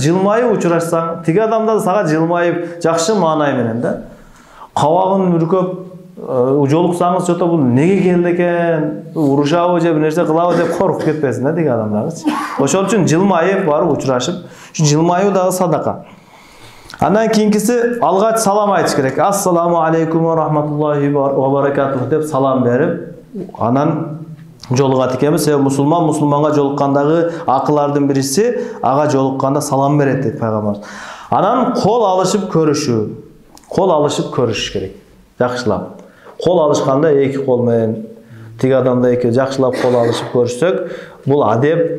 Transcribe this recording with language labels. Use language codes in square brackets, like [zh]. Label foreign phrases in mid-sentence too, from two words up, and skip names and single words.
[ky] Жылмайып учурашсаң, тиги адам да сага жылмайып, жакшы маанай менен да. Кабагын бүркөп, жолуксаңыз жото бул неге келди экен, урушабы же бир нерсе кылабы деп коркуп кетпесин да деги адамдарчы. Ошол үчүн жылмайып барып учурашып, ушу жылмаюу дагы садака. Андан кийинкиси алгач салам айтыш керек. [ar] السلام عليكم ورحمة الله وبركاته [ky] деп салам берип, анан жолугат экенбиз. Себеби мусулманга жолуккандагы акылардын бирisi ага жолукканда салам берет дейт пайгамбарыбыз. Анан кол алышып көрүшүү. Кол алышып көрүшүш керек. Жакшылап. Кол алышканда эки кол менен тиги адамда эки жакшылап кол алышып көрүшсөк, бул адеп.